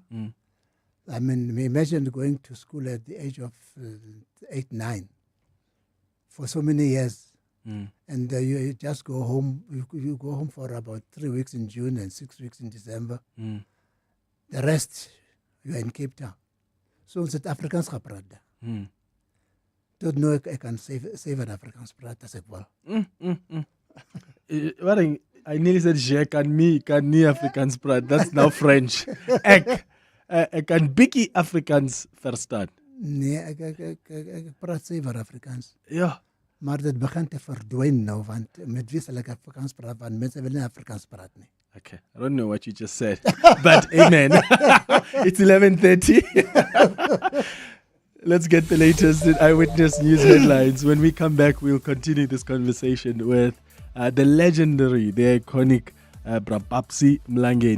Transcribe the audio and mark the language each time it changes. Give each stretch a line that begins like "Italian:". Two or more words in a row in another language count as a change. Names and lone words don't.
English: I mean, imagine going to school at the age of 8, 9 for so many years. And you just go home. You go home for about 3 weeks in June and 6 weeks in December. The rest, you are in Cape Town. So it's Afrikaans gepraat. Don't know I can save an Afrikaans praat as well. I nearly said
Afrikaans: je kan me Afrikaans praat.
English: That's now French.
Afrikaans: Ek kan bietjie Afrikaans verstaan. Nee, ek praat sever Afrikaans. Ja. Maar dit begint te verdwyn nou, want met wie sal ek Afrikaans praat, want mense wil nie Afrikaans praat nie.
English: Okay, I don't know what you just said, but amen. It's 11:30. Let's get the latest eyewitness news headlines. When we come back, we'll continue this conversation with the legendary, the iconic Babsy Mlangeni.